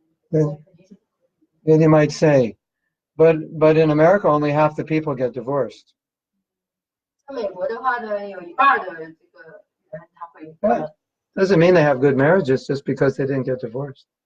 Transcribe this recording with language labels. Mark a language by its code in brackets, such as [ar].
[en] Then you might say, but in America, only half the people get divorced. [zh] 在美国的话呢，有一半的这个人他会。 [en] But doesn't mean they have good marriages just because they didn't get divorced.